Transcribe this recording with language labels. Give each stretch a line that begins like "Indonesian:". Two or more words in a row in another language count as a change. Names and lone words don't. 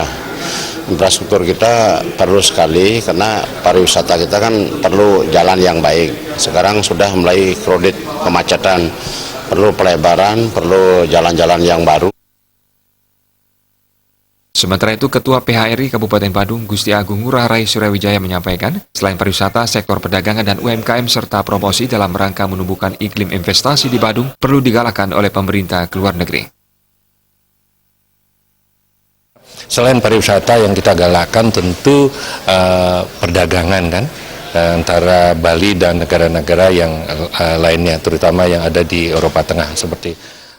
Indonesian: Infrastruktur kita perlu sekali karena pariwisata kita kan perlu jalan yang baik. Sekarang sudah mulai kredit kemacetan, perlu pelebaran, perlu jalan-jalan yang baru. Sementara itu, Ketua PHRI Kabupaten Badung, Gusti Agung Ngurah Rai Suryawijaya, menyampaikan, selain pariwisata, sektor perdagangan dan UMKM serta promosi dalam rangka menumbuhkan iklim investasi di Badung perlu digalakkan oleh pemerintah ke luar negeri. Selain pariwisata yang kita galakkan tentu perdagangan kan, antara Bali dan negara-negara yang lainnya, terutama yang ada di Eropa Tengah seperti.